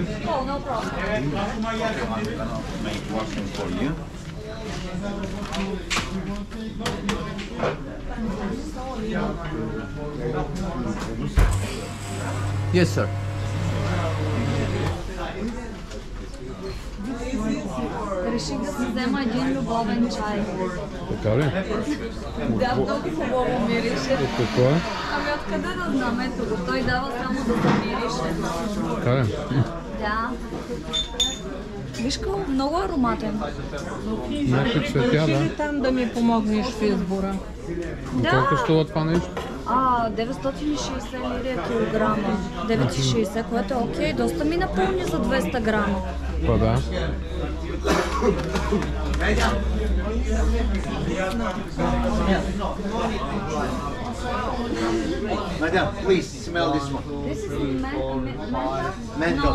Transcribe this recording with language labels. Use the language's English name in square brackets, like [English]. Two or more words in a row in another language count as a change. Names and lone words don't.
[English] Oh, no problem. I'm gonna make washing for you. Yes, sir. [Bulgarian] Реших да си взема един любовен чай. Така ли? Да, много хубаво мирише. От какво е? Ами откъде да знам, ето го, той дава само да се мирише. Така ли? Да. Виж колко много ароматен. Някакви цветя, да. Там да ми помогнеш в избора. Колко струва това нещо? 960 лири килограма. 9,60, което е окей. Доста ми напълни за 200 грама. Па да. [English] Madam, please smell this one. This is menthol? Menthol.